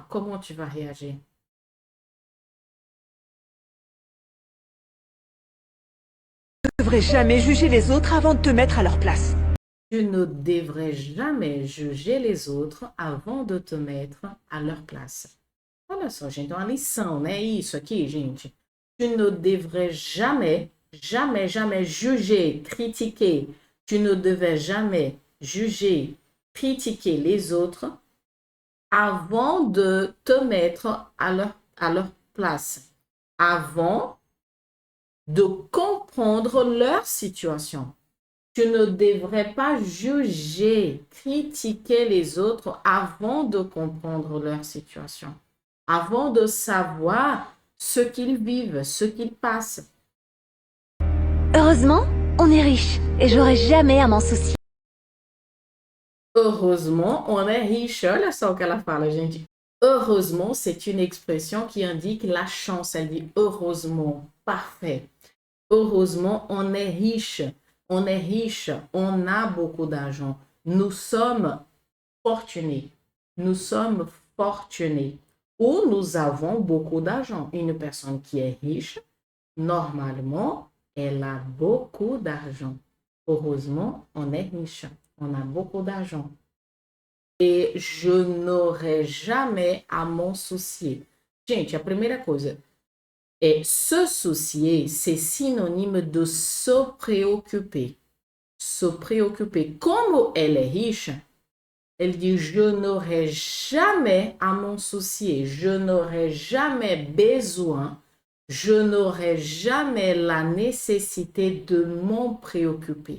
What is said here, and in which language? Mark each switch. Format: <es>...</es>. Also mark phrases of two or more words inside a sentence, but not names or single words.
<fr>Comment tu vas réagir? Tu ne devrais jamais juger les autres avant de te mettre à leur place. Tu ne devrais jamais juger les autres avant de te mettre à leur place.</fr> <pt>Olha só, gente, é uma lição, né? Isso aqui, gente.</pt> <fr>Tu ne devrais jamais, jamais, jamais juger, critiquer. Tu ne devais jamais juger, critiquer les autres avant de te mettre à leur place. Avant de comprendre leur situation. Tu ne devrais pas juger, critiquer les autres avant de comprendre leur situation, avant de savoir ce qu'ils vivent, ce qu'ils passent. Heureusement, on est riche et j'aurai jamais à m'en soucier. Heureusement, on est riche.</fr> <pt>Olha só o que ela fala, gente.</pt> <fr>Heureusement, c'est une expression qui indique la chance. Elle dit heureusement, parfait. Heureusement, on est riche. On est riche, on a beaucoup d'argent. Nous sommes fortunés. Nous sommes fortunés. Ou nous avons beaucoup d'argent. Une personne qui est riche, normalement, elle a beaucoup d'argent. Heureusement, on est riche. On a beaucoup d'argent. Et je n'aurai jamais à m'en soucier.</fr> <pt>Gente, a primeira coisa.</pt> <fr>Et se soucier, c'est synonyme de se préoccuper. Se préoccuper. Comme elle est riche, elle dit je n'aurai jamais à m'en soucier. Je n'aurai jamais besoin. Je n'aurai jamais la nécessité de m'en préoccuper.</fr>